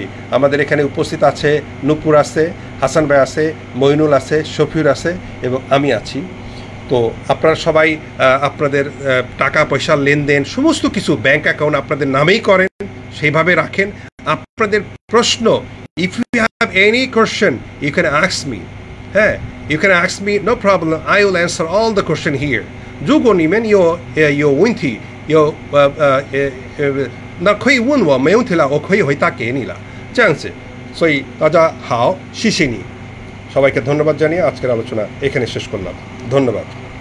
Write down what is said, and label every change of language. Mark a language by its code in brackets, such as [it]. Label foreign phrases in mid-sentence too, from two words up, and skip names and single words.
[bn] আমাদের এখানে উপস্থিত আছে নূপুর আছে, হাসান ভাই আছে, মইনুল আছে, শফিউর আছে এবং আমি আছি। তো আপনারা সবাই আপনাদের টাকা পয়সার লেনদেন সমস্ত কিছু ব্যাংক অ্যাকাউন্ট আপনাদের নামেই করেন, সেইভাবে রাখেন। আপনাদের প্রশ্ন, [en] If you have any question you can ask me, হ্যাঁ, you can ask me, no problem, I will answer all the question here. [zh] 如果你们有问题，那可以问我，没问题了，我可以回答给你了，这样子。所以大家好，谢谢你， [bn] সবাইকে ধন্যবাদ জানিয়ে আজকের আলোচনা এখানে শেষ করলাম। ধন্যবাদ।